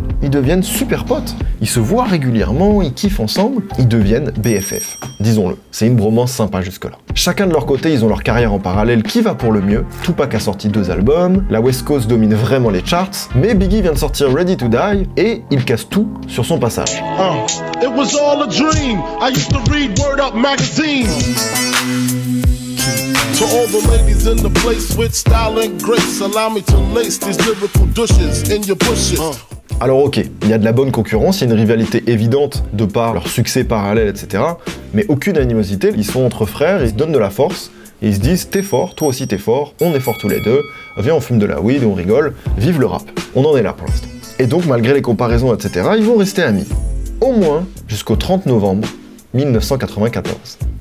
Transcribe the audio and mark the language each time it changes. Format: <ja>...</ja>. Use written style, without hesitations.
<fr>Ils deviennent super potes, ils se voient régulièrement, ils kiffent ensemble, ils deviennent BFF. Disons-le, c'est une bromance sympa jusque-là. Chacun de leur côté, ils ont leur carrière en parallèle qui va pour le mieux. Tupac a sorti 2 albums, la West Coast domine vraiment les charts, mais Biggie vient de sortir Ready to Die, et il casse tout sur son passage.</fr> <en>It was all a dream. I used to read Word Up magazine. To all the ladies in the place with style and grace, allow me to lace these lyrical douches in your bushes.</en> <fr>Alors ok, il y a de la bonne concurrence, il y a une rivalité évidente de par leur succès parallèle, etc. Mais aucune animosité, ils sont entre frères, ils se donnent de la force, et ils se disent t'es fort, toi aussi t'es fort, on est forts tous les deux, viens on fume de la weed et on rigole, vive le rap. On en est là pour l'instant. Et donc malgré les comparaisons, etc., ils vont rester amis. Au moins jusqu'au 30 novembre 1994.</fr>